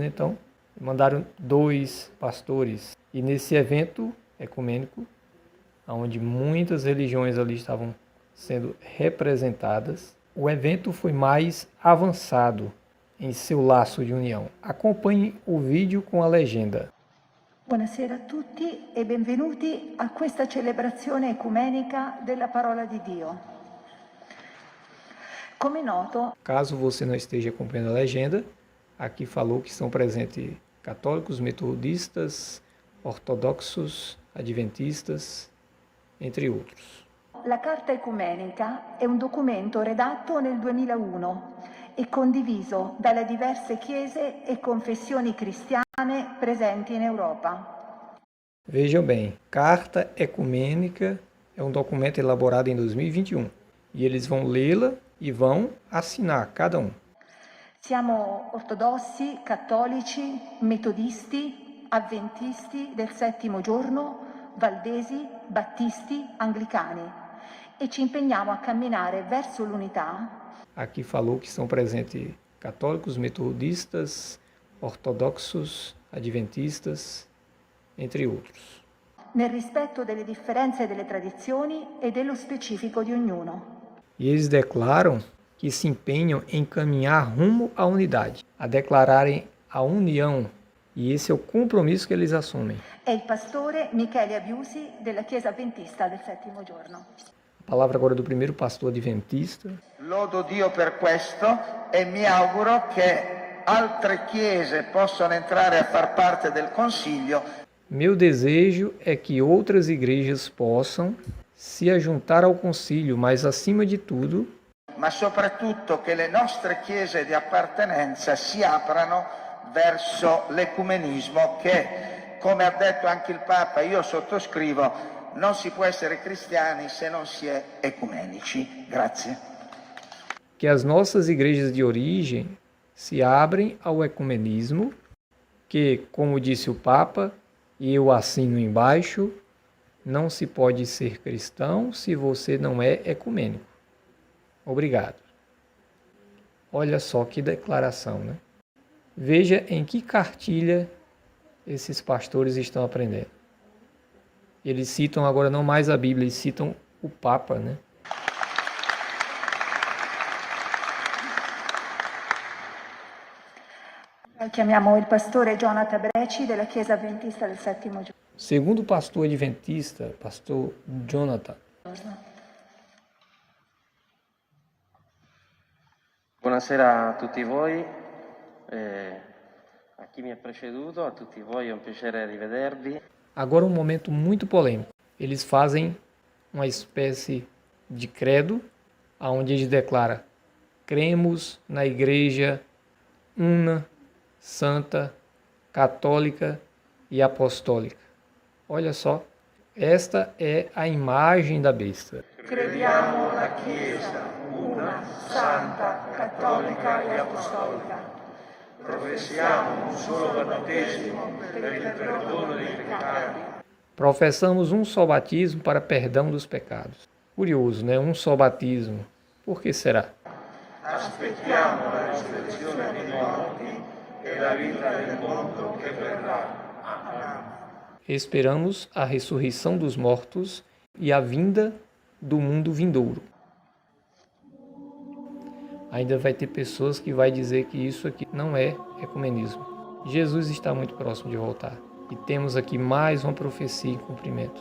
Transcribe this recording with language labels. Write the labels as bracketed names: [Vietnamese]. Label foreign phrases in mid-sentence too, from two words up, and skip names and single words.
[Portuguese] Então, mandaram 2 pastores. E nesse evento ecumênico, onde muitas religiões ali estavam sendo representadas, o evento foi mais avançado em seu laço de união. Acompanhe o vídeo com a legenda. [Italian] Buonasera a tutti e benvenuti a questa celebrazione ecumenica della parola di Dio. Come noto, [Portuguese] caso você não esteja acompanhando a legenda, aqui falou que estão presentes católicos, metodistas, ortodoxos, adventistas, entre outros. [Italian] la Carta Ecumenica è un documento redatto nel 2001 e condiviso dalle diverse chiese e confessioni cristiane presenti in Europa. [Portuguese] Vejam bem, Carta Ecumênica é um documento elaborado em 2021 e eles vão lê-la e vão assinar cada um. [Italian] Siamo ortodossi, cattolici, metodisti, avventisti del settimo giorno, valdesi, battisti, anglicani e ci impegniamo a camminare verso l'unità. [Portuguese] Aqui falou que estão presentes católicos, metodistas, ortodoxos, adventistas, entre outros. [Italian] Nel rispetto delle differenze delle tradizioni e dello specifico di ognuno. [Portuguese] E eles declaram que se empenham em caminhar rumo à unidade, a declararem a união, e esse é o compromisso que eles assumem. [Italian] È il pastore Michele Abiusi della Chiesa Adventista del Settimo Giorno. [Portuguese] A palavra agora do primeiro pastor adventista. [Italian] Lodo Dio per questo e mi auguro che altre chiese possano entrare a far parte del Consiglio. [Portuguese] Meu desejo é que outras igrejas possam se ajuntar ao concílio, mas acima de tudo, [Italian] ma soprattutto che le nostre chiese di appartenenza si aprano verso l'ecumenismo che, come ha detto anche il Papa, io sottoscrivo, non si può essere cristiani se non si è ecumenici. Grazie. [Portuguese] Que as nossas igrejas de origem se abrem ao ecumenismo, que, como disse o Papa, e eu assino embaixo, não se pode ser cristão se você não é ecumênico. Obrigado. Olha só que declaração, né? Veja em que cartilha esses pastores estão aprendendo. Eles citam agora não mais a Bíblia, eles citam o Papa, né? [Italian] Chiamiamo il pastore Jonathan Breci della Chiesa Adventista del Settimo Giorno. [Portuguese] Segundo o pastor adventista, pastor Jonathan. [Italian] Buonasera a tutti voi, a chi mi ha preceduto, a tutti voi è un piacere rivedervi. [Portuguese] Agora um momento muito polêmico. Eles fazem uma espécie de credo, onde eles declaram: cremos na Igreja una, santa, católica e apostólica. Olha só, esta é a imagem da besta. [Italian] Crediamo na Chiesa, una, santa, cattolica e apostolica. Professiamo un solo battesimo per il perdono dei peccati. [Portuguese] Professamos um só batismo para perdão dos pecados. Curioso, né? Um só batismo. Por que será? [Italian] Aspettiamo la risurrezione dei morti e la vita del mondo che verrà. [Portuguese] Esperamos a ressurreição dos mortos e a vinda do mundo vindouro. Ainda vai ter pessoas que vai dizer que isso aqui não é ecumenismo. Jesus está muito próximo de voltar. E temos aqui mais uma profecia em cumprimento.